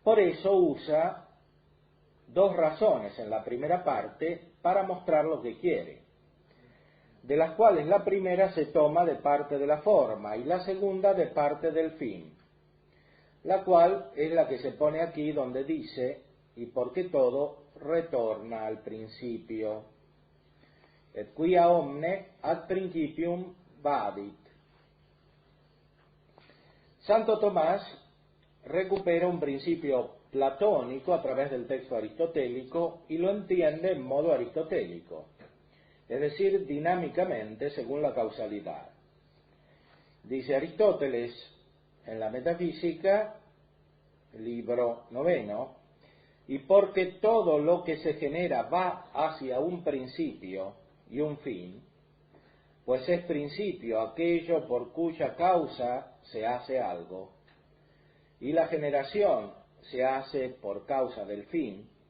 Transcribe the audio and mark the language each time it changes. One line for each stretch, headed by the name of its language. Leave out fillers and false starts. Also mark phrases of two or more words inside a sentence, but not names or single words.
Spanish: Por eso usa dos razones en la primera parte para mostrar lo que quiere, de las cuales la primera se toma de parte de la forma y la segunda de parte del fin, la cual es la que se pone aquí donde dice, y porque todo retorna al principio.
Latin: Et quia omne ad principium vadit.
Spanish: Santo Tomás recupera un principio platónico a través del texto aristotélico y lo entiende en modo aristotélico, es decir, dinámicamente según la causalidad. Dice Aristóteles en la Metafísica, libro 9, y porque todo lo que se genera va hacia un principio y un fin, pues es principio aquello por cuya causa se hace algo, y la generación se hace por causa del fin,